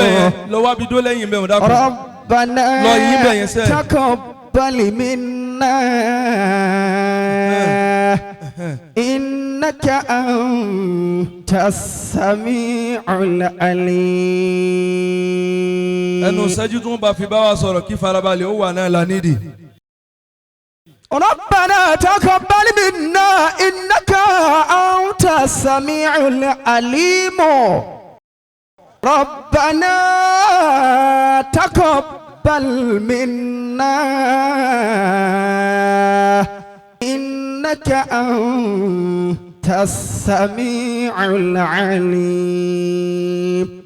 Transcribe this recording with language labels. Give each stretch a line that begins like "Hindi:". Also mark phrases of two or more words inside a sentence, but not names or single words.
Arabic: ربنا تقبل منا إنك أنت السميع العليم.
Yoruba: ẹnu ṣẹ́jú tí wọ́n bá fi bá wa sọ̀rọ̀ kí farabalẹ̀ ó wà náà lánìdí.
Arabic: ربنا تقبل منا إنك أنت السميع العليم ربنا تقبل منا إنك أنت السميع العليم.